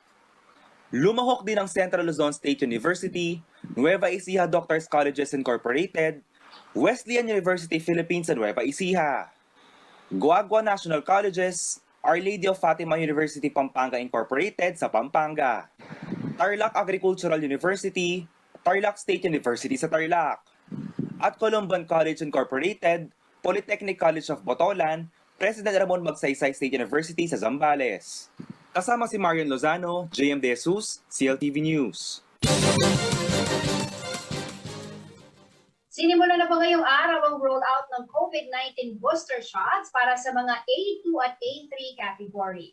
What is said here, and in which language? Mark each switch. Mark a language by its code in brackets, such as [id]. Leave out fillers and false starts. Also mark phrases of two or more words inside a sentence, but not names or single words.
[tl] Lumahok din ang Central Luzon State University, Nueva Ecija Doctors Colleges Incorporated, Wesleyan University Philippines sa Nueva Ecija, Guagua National Colleges, Our Lady of Fatima University Pampanga Incorporated sa Pampanga, Tarlac Agricultural University, Tarlac State University sa Tarlac, at Columban College Incorporated, Polytechnic College of Botolan, President Ramon Magsaysay State University sa Zambales. Kasama si Marian Lozano, JM De Jesus, CLTV News. Sinimula na po ngayong araw ang rollout ng COVID-19 [en] booster shots [tl] para sa mga A2 at A3 category.